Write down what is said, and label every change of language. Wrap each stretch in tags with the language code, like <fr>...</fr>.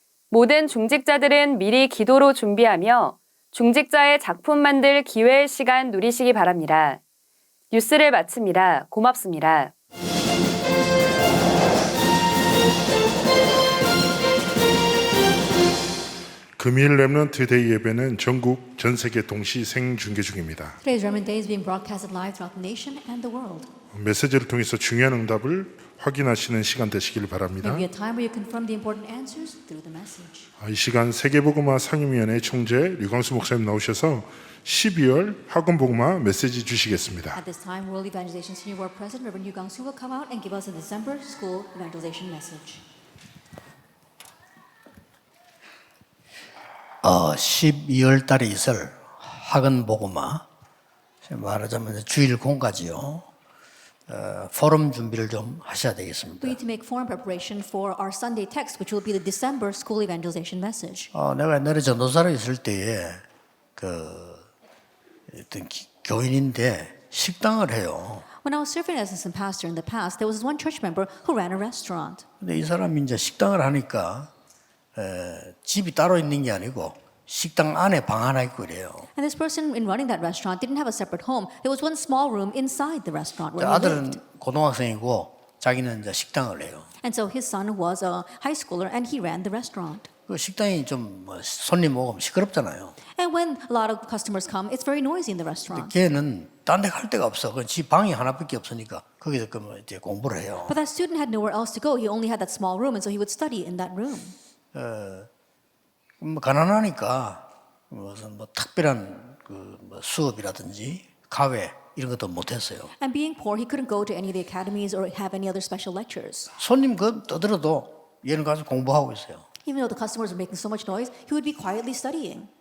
<ko>모든 중직자들은 미리 기도로 준비하며 중직자의 작품 만들 기회의 시간 누리시기 바랍니다. 뉴스를 마칩니다. 고맙습니다. 금일 렘넌트 데이 예배는 전국 전 세계 동시 생중계 중입니다.</ko> <en>Today's Remnant Day is being broadcasted live throughout the nation and the world.</en> <ko>메시지를 통해서 중요한 응답을 확인하시는 시간 되시길 바랍니다.</ko> <en>Maybe a time where you confirm the important answers through the message.</en> <ko>이 시간 세계복음화 상임위원회 총재 류광수 목사님 나오셔서 12월 학원복음화 메시지 주시겠습니다.</ko> <en>At this time, World Evangelization Senior World President Reverend Yu Gang-soo will come out and give us a December school evangelization message.</en> <ko>12월 달에 있을 학원 복음화, 말하자면 주일 공까지요. 포럼 준비를 좀 하셔야 되겠습니다.</ko> <en>We need to make foreign preparation for our Sunday text, which will be the December school evangelization message.</en> <ko>내가 옛날에 전도사로 있을 때에 어떤 교인인데 식당을 해요.</ko> <en>When I was serving as assistant pastor in the past, there was one church member who ran a restaurant.</en> <ko>근데 이 사람이 이제 식당을 하니까 집이 따로 있는 게 아니고 식당 안에 방 하나 있고 그래요.</ko> <en>And this person in running that restaurant didn't have a separate home. There was one small room inside the restaurant where he lived.</en> <ko>아들은 고등학생이고 자기는 이제 식당을 해요.</ko> <en>And so his son was a high schooler and he ran the restaurant.</en> <ko>그 식당이 좀 손님 오면 시끄럽잖아요.</ko> <en>And when a lot of customers come, it's very noisy in the restaurant.</en> <ko>걔는 딴 데 갈 데가 없어. 그 집 방이 하나밖에 없으니까 거기서 그러면 이제 공부를 해요.</ko> <en>But that student had nowhere else to go. He only had that small room, and so he would study in that room.</en> <ko>가난하니까 무슨 특별한 수업이라든지 가외 이런 것도 못했어요.</ko> <en>And being poor, he couldn't go to any of the academies or have any other special lectures.</en> <ko>손님 떠들어도 얘는 가서 공부하고 있어요.</ko> <en>Even though the customers were making so much noise, he would be quietly studying.</en>